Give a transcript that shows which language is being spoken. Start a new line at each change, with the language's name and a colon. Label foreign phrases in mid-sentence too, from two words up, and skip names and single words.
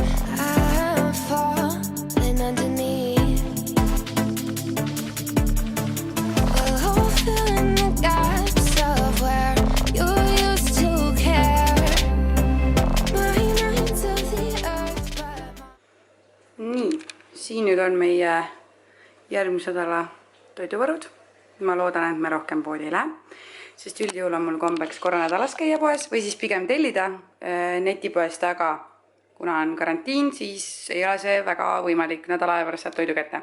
English: I'm falling underneath. Below, filling the gaps of where you used to care. My mind's of the earth, but
Estonian: Nii, siin nüüd on meie järgmise nädala toiduvarud. Ma loodan, et me rohkem poodi ei lähe, sest üldjuhul on mul kombeks korra nädalas käia poes või siis pigem tellida netipoest, aga kuna on karantiin, siis ei ole see väga võimalik nädala aja pärast saab toidu kätte.